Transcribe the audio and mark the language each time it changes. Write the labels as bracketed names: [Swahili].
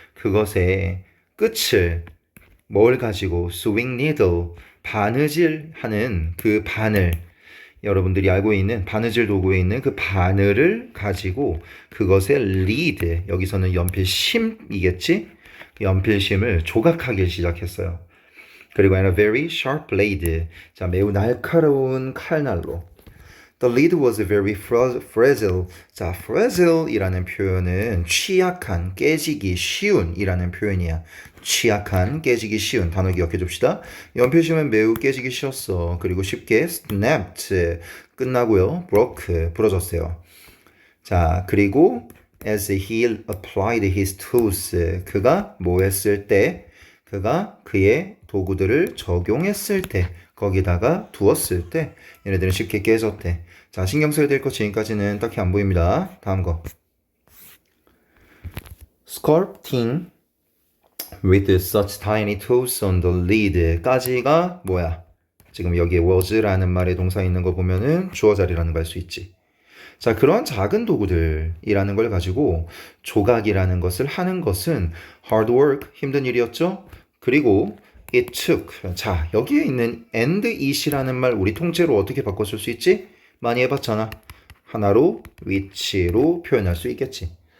[Korean] 그것의 끝을 뭘 가지고 [English] swing needle, [Korean] 바느질 하는 그 바늘, 여러분들이 알고 있는 바느질 도구에 있는 그 바늘을 가지고 그것의 lead, 여기서는 연필심이겠지? 연필심을 조각하기 시작했어요. 그리고 [English] and a very sharp blade, [Korean] 자, 매우 날카로운 칼날로. [English] The lead was very fragile. [Korean] 자, fragile이라는 표현은 취약한, 깨지기 쉬운 이라는 표현이야. 취약한, 깨지기 쉬운 단어 기억해 줍시다. 연필심은 매우 깨지기 쉬웠어. 그리고 쉽게 snapped, 끝나고요. broke, 부러졌어요. 자, 그리고 [English] as he applied his tools, [Korean] 그가 뭐 했을 때? 그가 그의 도구들을 적용했을 때, 거기다가 두었을 때 얘네들은 쉽게 깨졌대. 자, 신경 써야 될 것 지금까지는 딱히 안 보입니다. 다음 거. [English] Sculpting with such tiny tools on the lid [Korean] 까지가 뭐야? 지금 여기에 was라는 말의 동사 있는 거 보면은 주어 자리라는 걸 알 수 있지. 자, 그런 작은 도구들이라는 걸 가지고 조각이라는 것을 하는 것은 hard work, 힘든 일이었죠. 그리고 [English] it took. [Korean] 자, 여기에 있는 and it이라는 말 우리 통째로 어떻게 바꿨을 수 있지? 많이 해봤잖아. 하나로 which로 표현할 수 있겠지.